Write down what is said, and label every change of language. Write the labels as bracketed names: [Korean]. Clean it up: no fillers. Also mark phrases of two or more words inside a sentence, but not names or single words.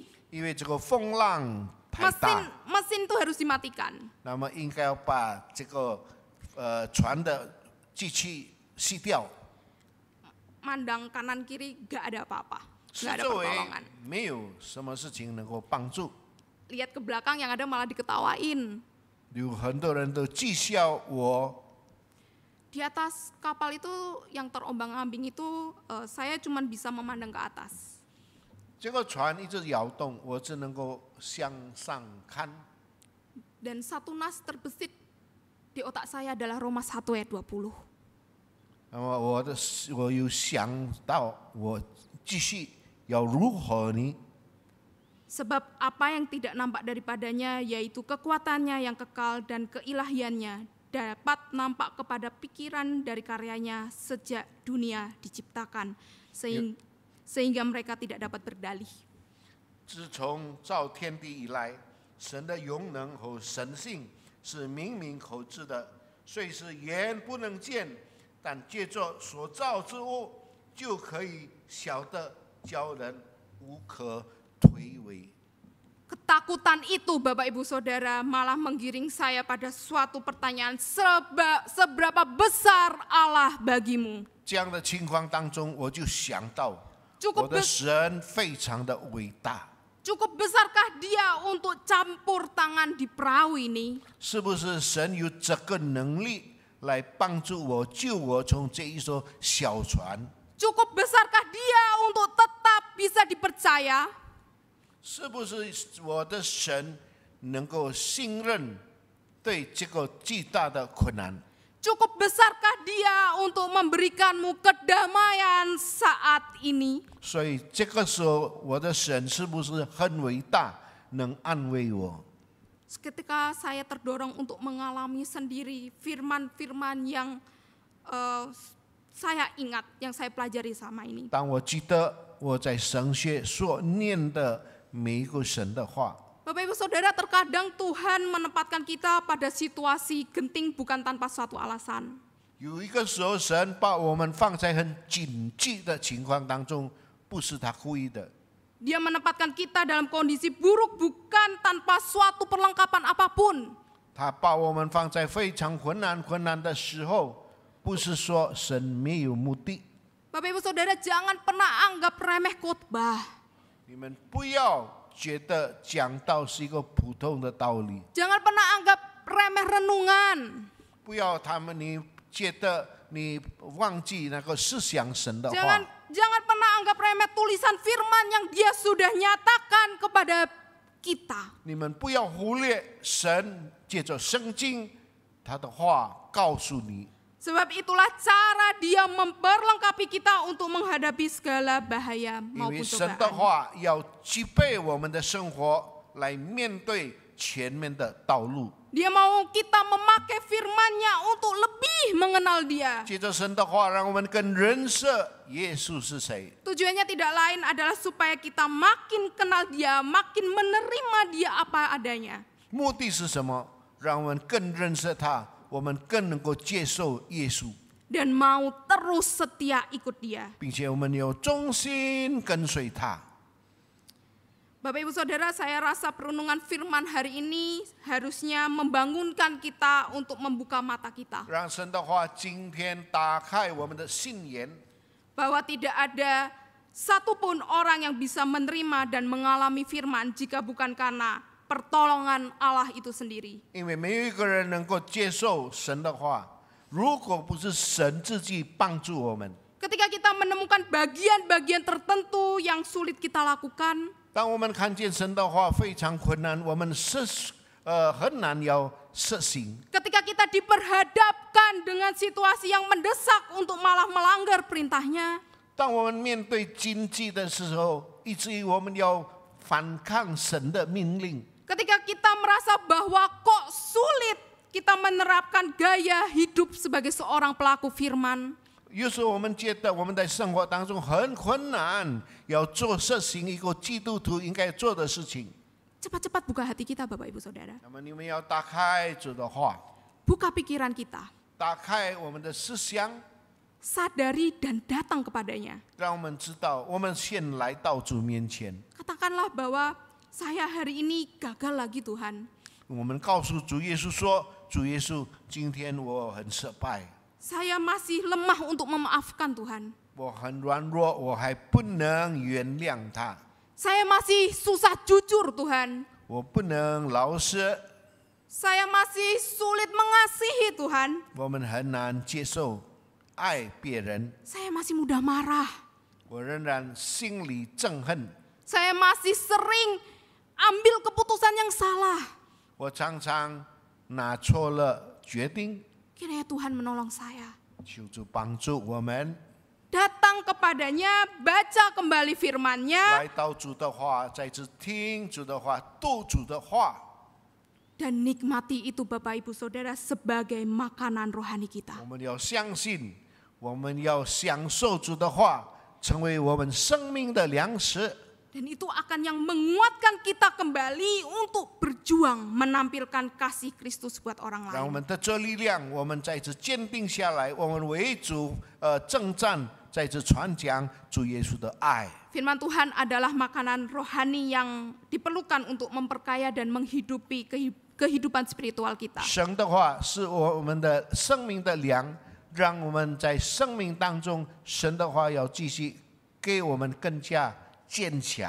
[Chinese] 因为这个风浪太大。 [Indonesian] Mesin itu harus dimatikan. [Chinese] 那么应该要把这个船的机器熄掉。 [Indonesian] Mandang kanan kiri nggak ada apa-apa, [Chinese] 四 [Indonesian] nggak ada [Chinese] 周围 [Indonesian] pertolongan. [Chinese] 没有什么事情能够帮助， [Indonesian] Lihat ke belakang yang ada malah diketawain. [Chinese] 有很多人都讥笑我。 [Indonesian] Di atas kapal itu yang terombang-ambing itu saya cuma bisa memandang ke atas. [Chinese] 这个船一直摇动，我只能够向上看。 [Indonesian] Dan satu nas terbesit di otak saya adalah Roma 1 ayat 20. [Chinese] 那么我有想到，我继续要如何呢？ [Indonesian] Sebab apa yang tidak nampak daripadanya, yaitu kekuatannya yang kekal dan keilahiannya, dapat nampak kepada pikiran dari karyanya sejak dunia diciptakan, sehingga mereka tidak dapat berdalih. [Chinese] 自从造天地以来，神的永能和神性是明明可知的，虽是眼不能见，但借着所造之物，就可以晓得，叫人无可推诿。 [Indonesian] Ketakutan itu, Bapak Ibu Saudara, malah menggiring saya pada suatu pertanyaan, seberapa besar Allah bagimu? [Chinese] 这样的情况当中，我就想到， [Indonesian] Cukup [Chinese] 我的神非常的伟大。 [Indonesian] Cukup besarkah dia untuk campur tangan di perahu ini? [Chinese] 是不是神有这个能力来帮助我、救我从这一艘小船？ [Indonesian] Cukup besarkah dia untuk tetap bisa dipercaya? [Chinese] 是不是我的神能够信任对这个巨大的困难？ [Indonesian] Cukup besarkah dia untuk memberikanmu kedamaian saat ini? [Chinese] 所以这个时候，我的神是不是很伟大，能安慰我？ [Indonesian] Ketika saya terdorong untuk mengalami sendiri firman-firman yang saya ingat, yang saya pelajari sama ini. [Chinese] 当我记得我在神学所念的每一个神的话， [Indonesian] Bapak Ibu Saudara, terkadang Tuhan menempatkan kita pada situasi genting bukan tanpa suatu alasan. [Chinese] 有一个时候，神把我们放在很紧急的情况当中，不是他故意的。 [Indonesian] Dia menempatkan kita dalam kondisi buruk bukan tanpa suatu perlengkapan apapun. [Chinese] 他把我们放在非常困难的时候，不是说神没有目的。 [Indonesian] Bapak Ibu Saudara, jangan pernah anggap remeh khotbah. [Chinese] 你们不要觉得讲道是一个普通的道理， [Indonesian] Jangan pernah anggap remeh renungan. [Chinese] 不要你觉得你忘记那个思想神的话。 [Indonesian] Jangan pernah anggap remeh tulisan firman yang dia sudah nyatakan kepada kita. [Chinese] 你们不要忽略神借着圣经他的话告诉你。 [Indonesian] Sebab itulah cara dia memperlengkapi kita untuk menghadapi segala bahaya [Chinese] 因 [Indonesian] maupun [Chinese] 为神的 [Indonesian] cobaan. [Chinese] 话要具备我们的生活来面对前面的道路。 [Indonesian] Dia mau kita memakai firman-Nya untuk lebih mengenal dia. [Chinese] 借着神的话，让我们更认识耶稣是谁。 [Indonesian] Tujuannya tidak lain adalah supaya kita makin kenal dia, makin menerima dia apa adanya. [Chinese] 目的是什么？让我们更认识他，我们更能够接受耶稣， [Indonesian] Dan mau terus setia ikut dia. [Chinese] 并且我们有忠心跟随他。 [Indonesian] Bapak Ibu Saudara, saya rasa perenungan firman hari ini harusnya membangunkan kita untuk membuka mata kita. [Chinese] 让神的话今天打开我们的心眼， [Indonesian] Bahwa tidak ada satupun orang yang bisa menerima dan mengalami firman jika bukan karena pertolongan Allah itu sendiri. [Chinese] 因为没有一个人能够接受神的话，如果不是神自己帮助我们。 [Indonesian] Ketika kita menemukan bagian-bagian tertentu yang sulit kita lakukan, [Chinese] 当我们看见神的话非常困难，我们很难要实行。 [Indonesian] ketika kita diperhadapkan dengan situasi yang mendesak untuk malah melanggar perintahnya, [Chinese] 当我们面对经济的时候，以至于我们要反抗神的命令。 [Indonesian] ketika kita merasa bahwa kok sulit kita menerapkan gaya hidup sebagai seorang pelaku firman, [Chinese] 有时候我们觉得我们在生活当中很困难，要实行一个基督徒应该做的事情。 [Indonesian] cepat-cepat buka hati kita, Bapak Ibu Saudara. [Chinese] 那么你们要打开主的话， [Indonesian] Buka pikiran kita, [Chinese] 打开我们的思想， [Indonesian] sadari dan datang kepadanya. [Chinese] 让我们知道我们先来到主面前。 [Indonesian] Katakanlah bahwa saya hari ini gagal lagi Tuhan. [Chinese] 我们告诉主耶稣说：“主耶稣，今天我很失败， [Indonesian] Saya masih lemah untuk memaafkan Tuhan. [Chinese] 我很软弱，我还不能原谅他， [Indonesian] Saya masih susah jujur Tuhan. [Chinese] 我不能老实， [Indonesian] Saya masih sulit mengasihi Tuhan. [Chinese] 我们很难接受爱别人， [Indonesian] Saya masih mudah marah. [Chinese] 我仍然心里憎恨， [Indonesian] Saya masih sering ambil keputusan yang salah. [Chinese] 我常常拿错了决定。” [Indonesian] Kiranya Tuhan menolong saya. [Chinese] 求主帮助我们。 [Indonesian] datang kepadanya, baca kembali firman-Nya, [Chinese] 来到主的话，再次听主的话，读主的话， [Indonesian] dan nikmati itu Bapak Ibu Saudara sebagai makanan rohani kita. [Chinese] 我们要相信，我们要享受主的话，成为我们生命的粮食。 [Indonesian] Dan itu akan yang menguatkan kita kembali untuk berjuang menampilkan kasih Kristus buat orang [Chinese] 让我 [Indonesian] lain. [Chinese] 们得着力量，我们再次坚定下来，我们为主征战，再次传讲主耶稣的爱。 [Indonesian] Firman Tuhan adalah makanan rohani yang diperlukan untuk memperkaya dan menghidupi kehidupan spiritual kita. [Chinese] 神的话是我们的生命的粮，让我们在生命当中，神的话要继续给我们更加坚强，